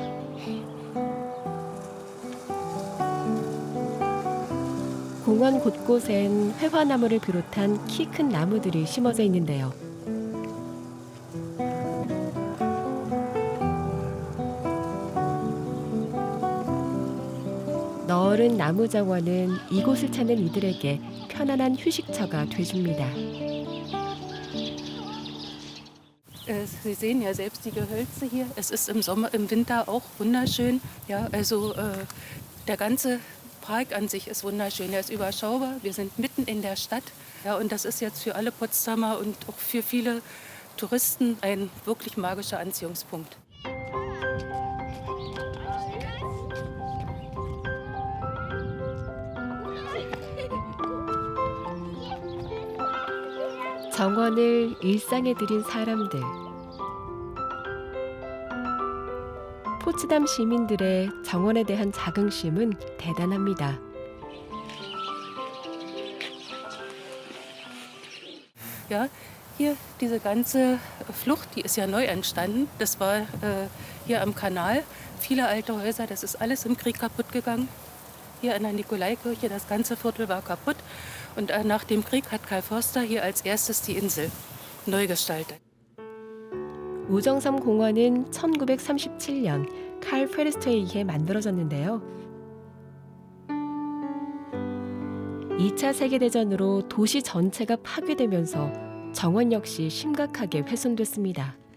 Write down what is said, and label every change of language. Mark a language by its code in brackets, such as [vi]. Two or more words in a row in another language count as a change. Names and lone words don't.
[ko] 공원 곳곳엔 회화나무를 비롯한 키 큰 나무들이 심어져 있는데요. 넓은 나무 정원은 이곳을 찾는 이들에게 편안한 휴식처가 돼줍니다. [de] Sie sehen ja selbst die Gehölze hier. Es ist im Sommer, im Winter auch wunderschön. Ja, also der ganze Park an sich ist wunderschön. Er ist überschaubar. Wir sind mitten in der Stadt. Ja, und das ist jetzt für alle Potsdamer und auch für viele Touristen ein wirklich magischer Anziehungspunkt. [ko] 정원을 일상에 들인 사람들. 포츠담 시민들의 정원에 대한 자긍심은 대단합니다. [de] Ja, hier diese ganze Flucht, die ist ja neu entstanden. Das war hier am Kanal. Viele alte Häuser, das ist alles im Krieg kaputt gegangen. Hier an der Nikolaikirche, das ganze Viertel war kaputt. Und nach dem Krieg hat Karl Förster hier als erstes die Insel neu gestaltet. [ko] 우정섬 공원은 1937년 칼 페르스트에 의해 만들어졌는데요. 2차 세계대전으로 도시 전체가 파괴되면서 정원 역시 심각하게 훼손됐습니다.